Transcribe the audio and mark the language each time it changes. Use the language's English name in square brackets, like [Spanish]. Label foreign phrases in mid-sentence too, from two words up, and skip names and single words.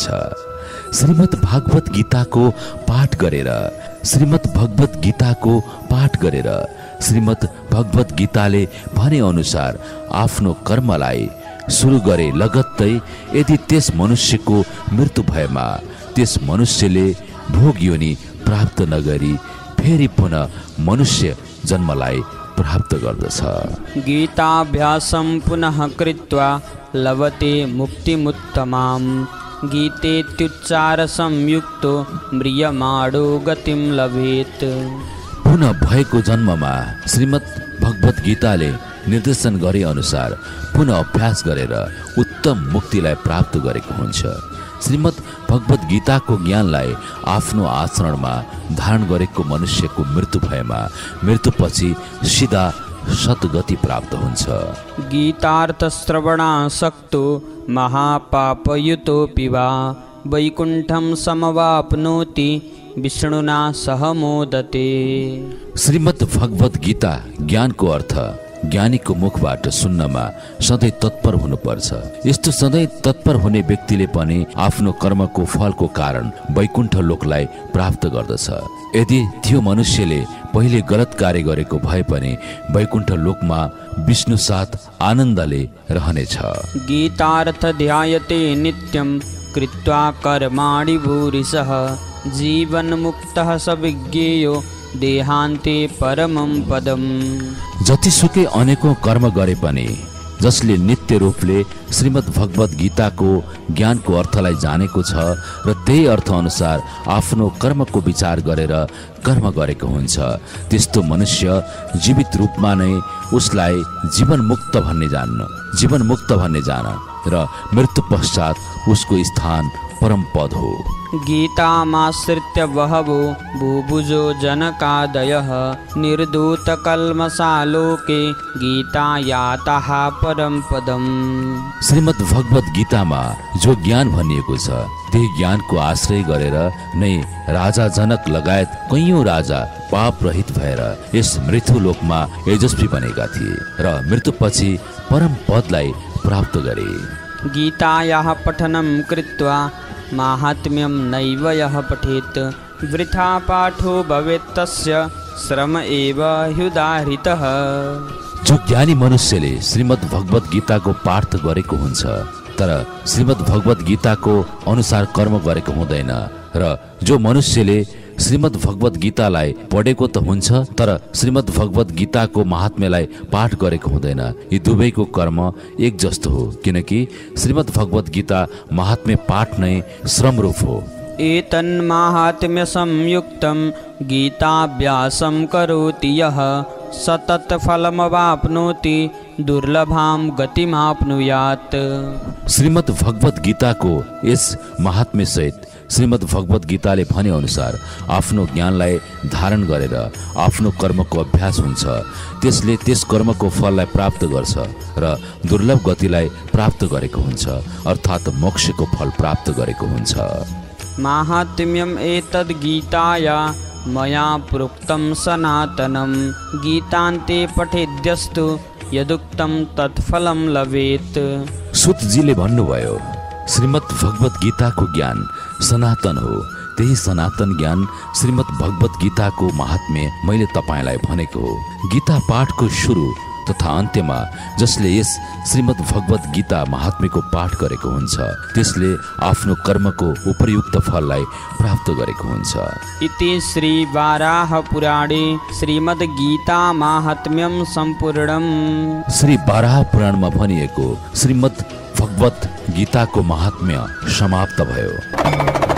[Nepali] श्रीमद् भगवत गीताको पाठ गरेर श्रीमद् भगवत गीताले भने अनुसार आफ्नो कर्मलाई सुरु गरे लगत्तै यदि त्यस मनुष्यको मृत्यु भएमा त्यस मनुष्यले भोग योनि प्राप्त नगरी फेरि पुनः मनुष्य जन्मलाई प्राप्त गर्दछ। [Sanskrit] गीताभ्यासं पुनः कृत्वा लभते मुक्तिमुत्तमां गीतेत्युच्चार संयुक्तो म्रियमाणो गतिं लभेत्। [Nepali] पुनः भएको जन्ममा श्रीमद् भगवत गीताले निर्देशन गरे अनुसार पुनः अभ्यास गरेर उत्तम मुक्तिलाई प्राप्त गरेको हुन्छ। श्रीमद् भगवत गीताको ज्ञानलाई आफ्नो आचरणमा धारण गरेको मनुष्यको मृत्यु भएमा मृत्युपछि सिधा सद्गति प्राप्त हुन्छ। [Sanskrit] गीतार्थ श्रवणासक्तो महापापयुतोऽपि वा वैकुण्ठं समवाप्नोति विष्णुना सह मोदते। [Nepali] श्रीमद् भगवत गीता ज्ञानको अर्थ ज्ञानीको मुखबाट सुन्नमा सधैँ तत्पर हुनुपर्छ। यस्तो सधैँ तत्पर हुने व्यक्तिले पनि आफ्नो कर्मको फलको कारण वैकुण्ठ लोकलाई प्राप्त गर्दछ। यदि त्यो मनुष्यले पहिले गलत कार्य गरेको भए पनि वैकुण्ठ लोकमा विष्णु साथ आनन्दले रहनेछ। [Sanskrit] गीतार्थ ध्यायते नित्यं कृत्वा कर्माणि भूरिशः जीवन्मुक्तः स विज्ञेयो देहान्ते परमं पदम्। [Nepali] जतिसुकै अनेकौं कर्म गरे पनि जसले नित्य रूपले श्रीमद् भगवत गीताको ज्ञानको अर्थलाई जानेको छ र त्यही अर्थ अनुसार आफ्नो कर्मको विचार गरेर कर्म गरेको हुन्छ, त्यस्तो मनुष्य जीवित रूपमा नै उसलाई जीवनमुक्त भन्ने जान र मृत्यु पश्चात उसको स्थान परम पद हो। [Sanskrit] गीतामाश्रित्य बहवो बुभुजो जनकादयः निर्धूतकल्मषालोके गीतायातः परम पदम्। [Nepali] श्रीमद् भगवत गीतामा जो ज्ञान भनिएको छ त्यही ज्ञानको आश्रय गरेर नै राजा जनक लगायत कैयौं राजा पाप रहित भएर यस मृत्यु लोकमा तेजस्वी बनेका थिए र मृत्युपछि परम पदलाई प्राप्त गरे। [Sanskrit] गीतायाः पठनं कृत्वा माहात्म्यं नैव यः पठेत् वृथा पाठो भवेत् तस्य श्रम एव ह्युदाहृतः। [Nepali] जो ज्ञानी मनुष्यले श्रीमद् भगवत गीताको पाठ गरेको हुन्छ तर श्रीमद् भगवत गीताको अनुसार कर्म गरेको हुँदैन र जो मनुष्यले श्रीमद् भगवत गीतालाई पढेको त हुन्छ तर श्रीमद् भगवत गीताको महात्म्यलाई पाठ गरेको हुँदैन, यी दुवैको कर्म एक जस्तो हो, किनकि श्रीमद् भगवत गीता महात्म्य पाठ नै श्रम रूप हो। [Sanskrit] एतन्माहात्म्य संयुक्तं गीताभ्यासं करोति यः सतत फलमवाप्नोति दुर्लभां गतिमाप्नुयात्। [Nepali] श्रीमद् भगवत गीताको यस महात्म्य सहित श्रीमद् भगवत गीताले भने अनुसार आफ्नो ज्ञानलाई धारण गरेर आफ्नो कर्मको अभ्यास हुन्छ, त्यसले त्यस कर्मको फललाई प्राप्त गर्छ र दुर्लभ गतिलाई प्राप्त गरेको हुन्छ, अर्थात् मोक्षको फल प्राप्त गरेको हुन्छ। [Sanskrit] माहात्म्यम् एतद् गीताया मया प्रोक्तं सनातनं गीतान्ते पठेद्यस्तु यदुक्तं तत्फलं लभेत्। [Nepali] सुतजीले भन्नुभयो श्रीमद् भगवत गीताको ज्ञान सनातन हो, त्यही सनातन ज्ञान श्रीमद् भगवत गीताको महात्म्य मैले तपाईलाई भनेको हो। गीता पाठको सुरु तथा अन्त्यमा जसले यस श्रीमद् भगवत गीता महात्म्यको पाठ गरेको हुन्छ त्यसले आफ्नो कर्मको उपयुक्त फललाई प्राप्त गरेको हुन्छ। [Sanskrit] इति श्री वाराह पुराणे श्रीमद् गीता महात्म्यम सम्पूर्णम्। [Nepali] श्री वाराह पुराणमा भनिएको श्रीमद् भगवत गीताको महात्म्य समाप्त भयो।